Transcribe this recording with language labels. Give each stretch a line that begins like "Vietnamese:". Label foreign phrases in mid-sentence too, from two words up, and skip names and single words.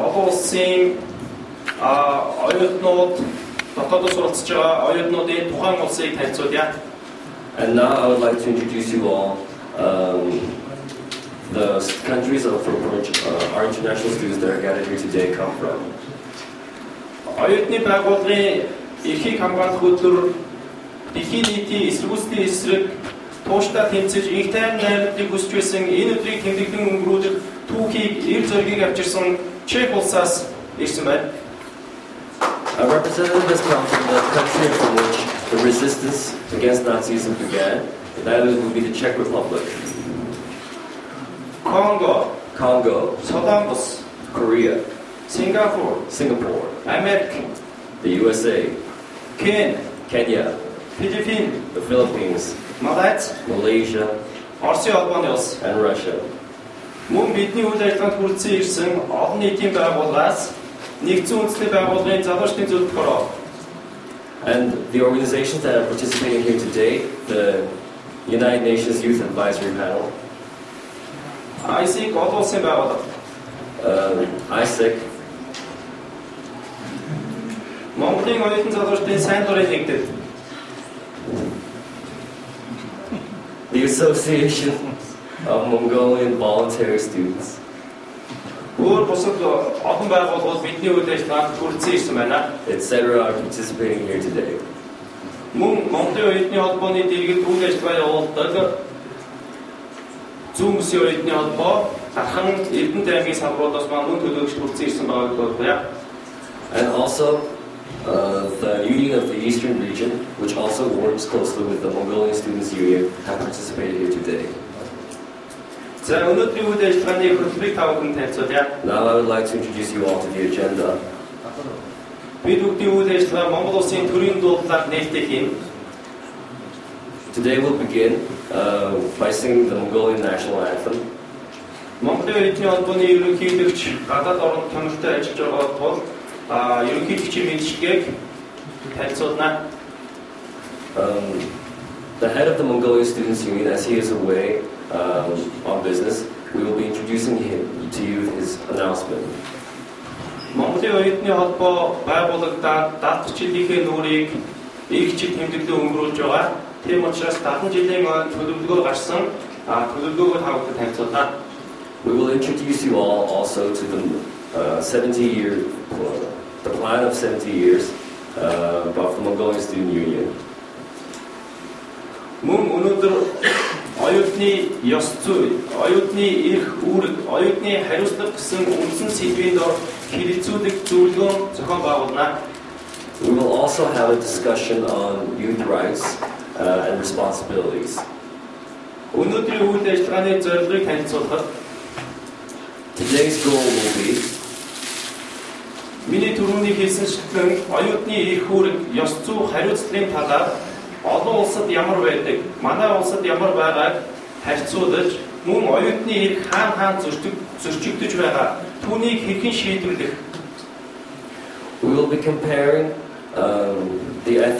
Mongolian: олон улсын оюутнууд дотоодос суралцж байгаа оюутнуудын тухайн улсыг танилцуулъя.
English: And now I would like to introduce you all the countries of our international students that are gathered here today come from.
Mongolian: Оюутны байгууллагын эрхийг хамгаалах хөтөлбөр дэлхийн нийтийн эсэргүүцлийн эсрэг тууштай тэмцэж их тайван найрамдыг хүсч байсан энэ өдрийг тэмдэглэн өнгөрүүлэх түүхийг эр зоригийг авчирсан Чех улсаас ирсэн байна.
English: A representative has come from the country from which the resistance against Nazism began. That would be the Czech Republic. Congo,
Mongolian: Солонгос,
English: Korea, Singapore, Америк, the USA, Kenya, the Philippines, Malaysia,
Mongolian: Оросын холбооны улс,
English: and Russia.
Mongolian: Мөн бидний үйл ажиллагаанд хүрэлцэн ирсэн олон нийтийн байгууллагаас нэгдсэн үндэсний байгууллагын залуучдын зөвлөлтөөр.
English: And the organizations that are participating here today, the United Nations Youth Advisory Panel,
Mongolian: ISIC олон улсын байгууллага, ISIC, Монголын оюутан залуучдын сайн дурын нэгдэл,
English: the Association of Mongolian Voluntary Students.
Mongolian: өөр бусад олон байгууллагууд бидний үйл ажиллагаанд хүрэлцэн ирсэн байна.
English: Etc. are participating here today.
Mongolian: Мөн Монголын оюутны холбооны дэргэд үйл ажиллагаа явуулдаг Зүүн Бүсийн оюутны холбоо Дархан Эрдэнэт аймгийн салбаруудаас маань мөн төлөөлөгч хүрэлцэн ирсэн байгааг бодъё.
English: And also the Union of the Eastern Region, which also works closely with the Mongolian Students' Union, have participated here today.
Mongolian: За өнөөдрийн үйл ажиллагааны хөтөлбөрийг та бүхэнд танилцуулъя.
English: Now I would like to introduce you all to the agenda.
Mongolian: Бид бүгдийн үйл ажиллагаа Монгол улсын төрийн дуулаар нээлттэй хийнэ.
English: Today we'll begin by singing the Mongolian national anthem.
Mongolian: Монголын оюутны холбооны ерөнхийлөгч гадаад оронд томилтой ажиллаж байгаа тул ерөнхийлөгчийн мэдчилгээг танилцуулна.
English: The head of the Mongolian Students' Union, as he is away on business, we will be introducing him to you his announcement.
Mongolian: Монголын оюутны холбоо байгуулагдаад 70 жилийнхээ нүрийг их жил тэмдэглэн өнгөрүүлж байгаа. Тийм учраас 70 жилийн төлөвлөгөө гарсан төлөвлөгөөгөө та бүхэнд танилцуулна.
English: We will introduce you all also to the 70-year the plan of 70 years of the Mongolian Student Union.
Mongolian: Мөн өнөөдөр оюутны ёс зүй, оюутны эрх үүрэг, оюутны хариуцлага гэсэн үндсэн сэдвийн дор хэлэлцүүлэх зөвлөгөөн зохион байгуулна.
English: We will also have a discussion on youth rights and responsibilities.
Mongolian: Өнөөдрийн үйл ажиллагааны зорилгыг танилцуулахад
English: today's goal will be
Mongolian: миний түрүүний хэлсэнчлэн оюутны эрх үүрэг, ёс зүй, хариуцлагын талаар олон улсад ямар байдаг, манай улсад ямар байгааг харьцуулж, мөн оюутны эрх хаан зөрчигдөж байгаа түүнийг хэрхэн шийдвэрлэх.
English: We will be comparing the